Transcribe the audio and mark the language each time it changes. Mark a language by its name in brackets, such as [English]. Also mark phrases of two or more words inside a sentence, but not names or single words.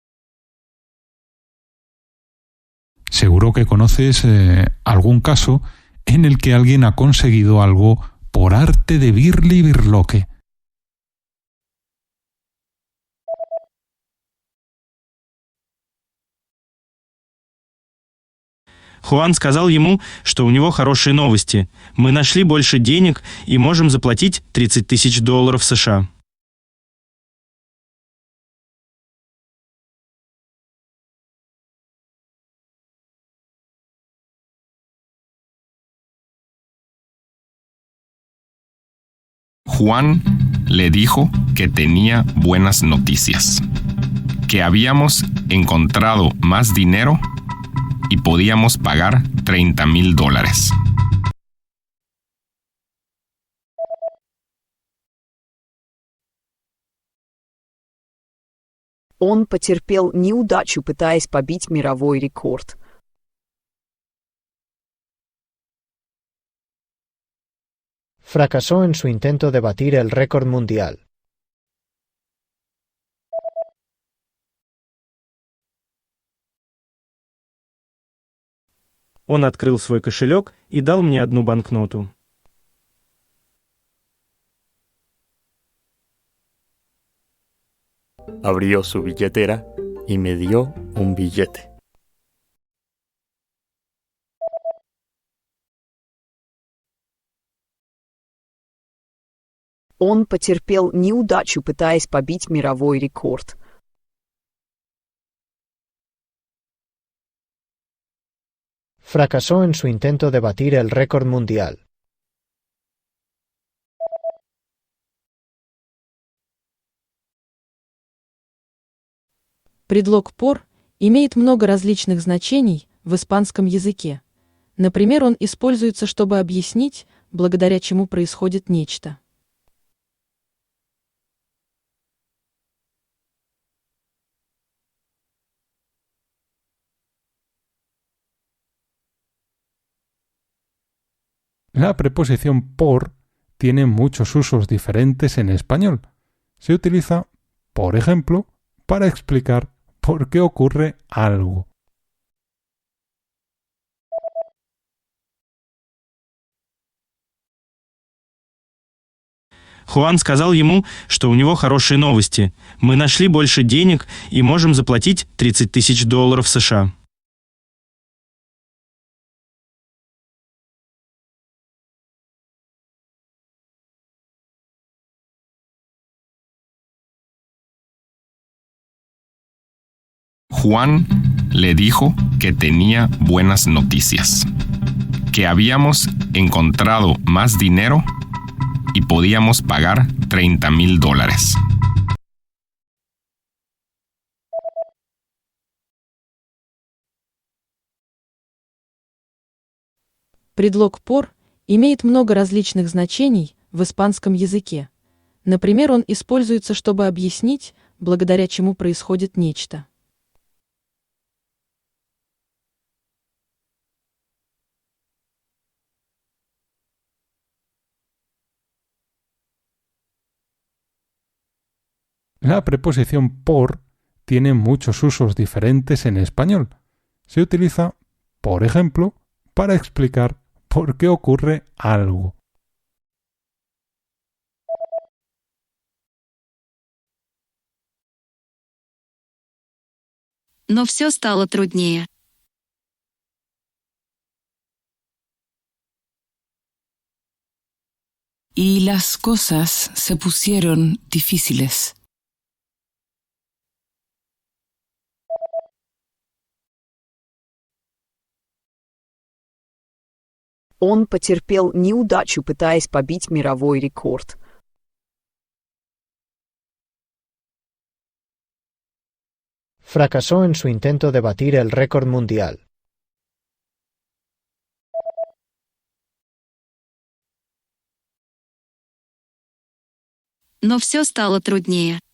[Spanish] Seguro que conoces algún caso en el que alguien ha conseguido algo por arte de birli birloque. [Russian] Хуан сказал ему, что у него хорошие новости. Мы нашли больше денег и можем заплатить $30 000 США. [Spanish] Juan le dijo que tenía buenas noticias, que habíamos encontrado más dinero y podíamos pagar $30,000. [Russian] Он потерпел неудачу, пытаясь побить мировой рекорд. [Spanish] Fracasó en su intento de batir el récord mundial. [Russian] Он открыл свой кошелек и дал мне одну банкноту. [Spanish] Abrió su billetera y me dio un billete. [Russian] Он потерпел неудачу, пытаясь побить мировой рекорд. [Spanish] Fracasó en su intento de batir el récord mundial. [Russian] Предлог «por» имеет много различных значений в испанском языке. Например, он используется, чтобы объяснить, благодаря чему происходит нечто. [Spanish] La preposición por tiene muchos usos diferentes en español. Se utiliza, por ejemplo, para explicar por qué ocurre algo. [Russian] Хуан сказал ему, что у него хорошие новости. Мы нашли больше денег и можем заплатить $30 000 США. [Spanish] Juan le dijo que tenía buenas noticias, que habíamos encontrado más dinero y podíamos pagar $30,000. [Russian] Предлог «por» имеет много различных значений в испанском языке. Например, он используется, чтобы объяснить, благодаря чему происходит нечто. [Spanish] La preposición por tiene muchos usos diferentes en español. Se utiliza, por ejemplo, para explicar por qué ocurre algo. [Russian] Но все стало труднее. [Spanish] Y las cosas se pusieron difíciles. [Russian] Он потерпел неудачу, пытаясь побить мировой рекорд. [Spanish] Fracasó en su intento de batir el récord mundial. [Russian] Но все стало труднее.